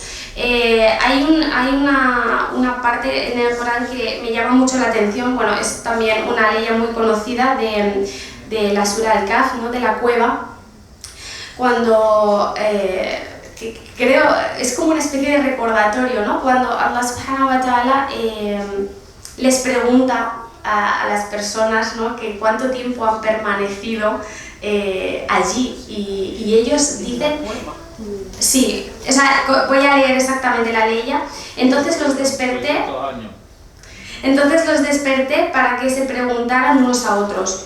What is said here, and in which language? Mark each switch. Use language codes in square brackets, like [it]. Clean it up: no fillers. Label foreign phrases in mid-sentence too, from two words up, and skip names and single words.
[es] Hay una parte en el Corán que me llama mucho la atención, bueno, es también una ley muy conocida de la Sura Al-Kahf, ¿no? De la cueva, cuando creo es como una especie de recordatorio, ¿no? Cuando [ar] الله سبحانه وتعالى [es] les pregunta a las personas, ¿no? Que cuánto tiempo han permanecido allí y ellos dicen, sí, o sea, voy a leer exactamente la ley ya. Entonces los desperté para que se preguntaran unos a otros.